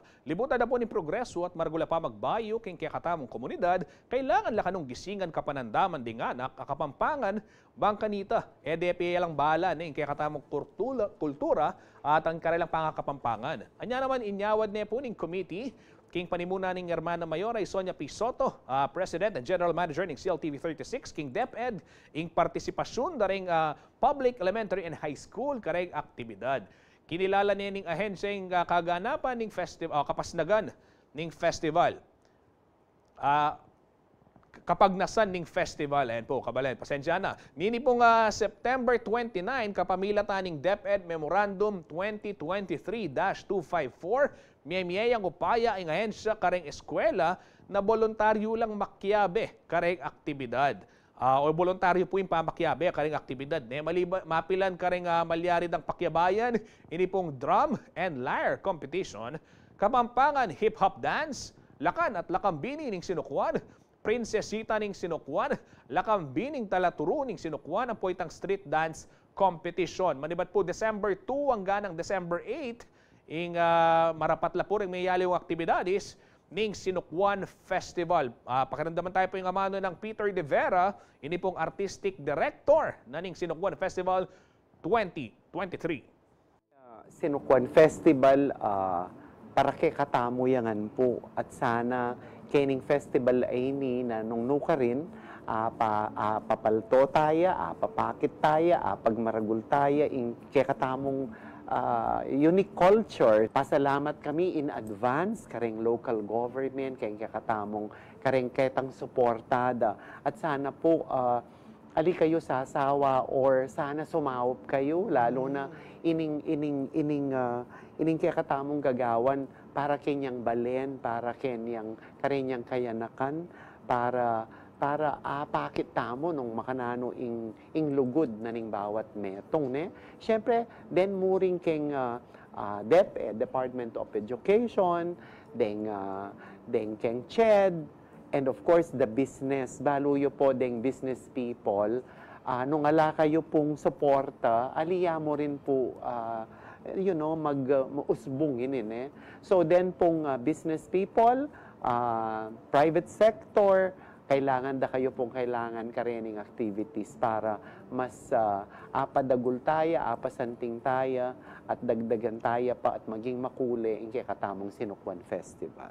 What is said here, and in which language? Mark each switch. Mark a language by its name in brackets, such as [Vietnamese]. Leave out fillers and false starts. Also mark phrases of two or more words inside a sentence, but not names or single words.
[Pampanga] Libutan na po ni progreso at margula pa magbayo king kakatamong komunidad, kailangan lakanong gisingan kapanandaman ding anak akapampangan bangkanita. EDP lang bala ning kakatamong kultura at ang karelang pangakapampangan. Anya naman inyawad na po ning committee king panimuna ning Hermana Mayor ay Sonia P. Soto, [English] President and General Manager [Pampanga] ng CLTV 36, king DepEd, ing partisipasyon daring public, elementary, and high school kareng aktibidad. Kinilala niya ning ahensya ing kaganapan ning festival, kapasnagan ning festival. Kapag nasan ning festival, ayan po, Kabalen, pasensya na. Nini pong September 29, kapamilatan ning DepEd Memorandum 2023-254, miyayang upaya ang ahensya kareng eskwela na voluntaryo lang makyabe kareng aktibidad. O voluntaryo po yung pamakyabe kareng aktibidad. Mapilan kareng malyarid ang pakyabayan, ini pong [English] drum and lyre competition, [Pampanga] kapampangan [English] hip-hop dance, [Pampanga] lakan at lakambini ning Sinukwan, prinsesita ning Sinukwan, lakambining talaturo ning Sinukwan, ang poitang [English] street dance competition. [Pampanga] Manibat po December 2 hanggang December 8, ing marapat la po rin may yali yung aktibidades ning Sinukwan Festival. Pakiramdaman tayo po yung amano ng Peter De Vera, ini pong [English] Artistic Director [Pampanga] na ning Sinukwan Festival 2023. Sinukwan Festival, para kay katamo yangan po at sana kening festival ay ni na nung nuka rin, papalto tayo, papakit tayo, pagmaragul tayo, ing kay katamong [English] unique culture. [Pampanga] Pasalamat kami [English] in advance [Pampanga] kareng [English] local government, [Pampanga] kareng kakatamong, kareng ketang suportada. At sana po ali kayo sasawa or sana sumawop kayo lalo na ining kaya katamong gagawan para kenyang balen, para karenyang kayanakan, para pakit tamo nung makanano ing lugod na ning bawat metong ne. Siyempre, then muring keng DepEd, Department of Education, then keng CHED, [English] and of course the business. [Pampanga] Baluyo po deng [English] business people. [Pampanga] Nung ala kayo pong suporta, aliya mo rin po mag-usbungin eh. So then pong [English] business people, private sector, [Pampanga] kailangan kailangan activities para mas apadagul taya, apasanting taya, at dagdagan taya pa at maging makule ang katamong Sinukwan Festival.